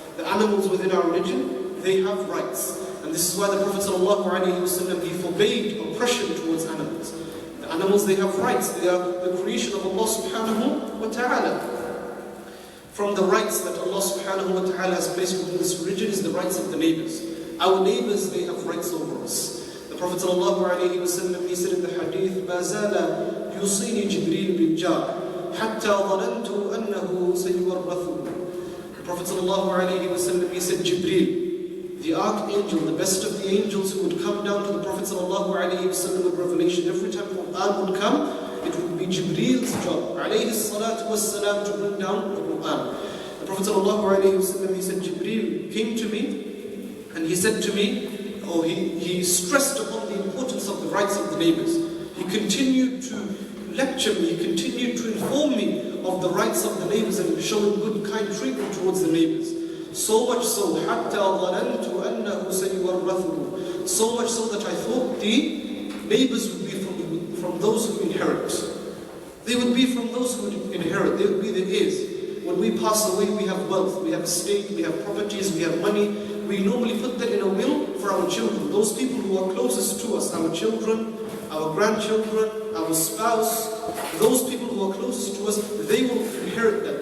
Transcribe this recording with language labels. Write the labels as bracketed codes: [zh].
[en] The animals within our religion, they have rights. And this is why the Prophet ﷺ, he forbade oppression towards animals. The animals, they have rights. They are the creation of Allah subhanahu wa ta'ala. From the rights that Allah subhanahu wa ta'ala has placed within this religion is the rights of the neighbors. Our neighbors, they have rights over us. The Prophet ﷺ, he said in the hadith, [ar] مَا زَالَ يُوصِينِي جِبْرِيلُ بِالْجَارِ حَتَّى ظَنَنْتُ أَنَّهُ سَيُوَرَّثُهُ. [en] The Prophet ﷺ, he said, Jibreel, the archangel, the best of the angels who would come down to the Prophet ﷺ with revelation, every time Quran would come, it would be Jibreel's job, alayhi salatu wassalam, to bring down the Quran. The Prophet ﷺ, he said, Jibreel came to me and he said to me, he stressed upon the importance of the rights of the neighbors. He continued to lecture me, he continued to inform me of the rights of the neighbors and showing good, kind treatment towards the neighbors. So much so, [ar] حَتَّى ظَنَنْتُ أَنَّهُ سَيُوَرَّثُهُ. [en] So much so that I thought the neighbors would be from those who inherit. They would be from those who would inherit. They would be the heirs. When we pass away, we have wealth, we have estate, we have properties, we have money. We normally put that in a will for our children. Those people who are closest to us, our children, our grandchildren, our spouse, those people who are closest to us, they will inherit that.